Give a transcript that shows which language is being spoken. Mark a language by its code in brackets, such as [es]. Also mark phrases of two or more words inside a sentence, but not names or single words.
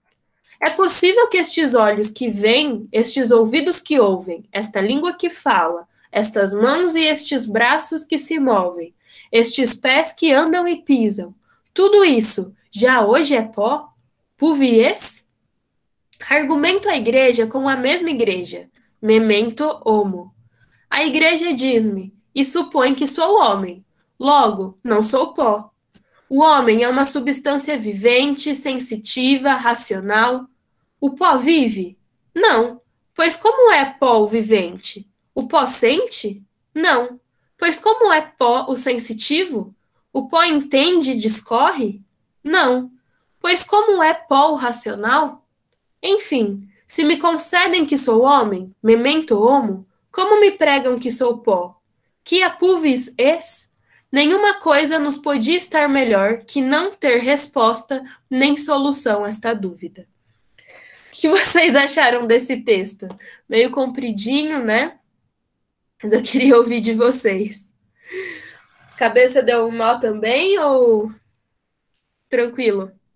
[pt] É possível que estes olhos que veem, estes ouvidos que ouvem, esta língua que fala, estas mãos e estes braços que se movem, estes pés que andam e pisam, tudo isso já hoje é pó? [la] Pulvies? [pt] Argumento a igreja com a mesma igreja. [la] Memento homo. [pt] A igreja diz-me e supõe que sou homem. Logo, não sou pó. O homem é uma substância vivente, sensitiva, racional. O pó vive? Não. Pois como é pó o vivente? O pó sente? Não. Pois como é pó o sensitivo? O pó entende e discorre? Não. Pois como é pó o racional? Enfim, se me concedem que sou homem, [la] memento homo, [pt] como me pregam que sou pó? [la] Que a pulvis es? [pt] Nenhuma coisa nos podia estar melhor que não ter resposta nem solução a esta dúvida. O que vocês acharam desse texto? Meio compridinho, né? Mas eu queria ouvir de vocês. Cabeça deu um nó também ou tranquilo?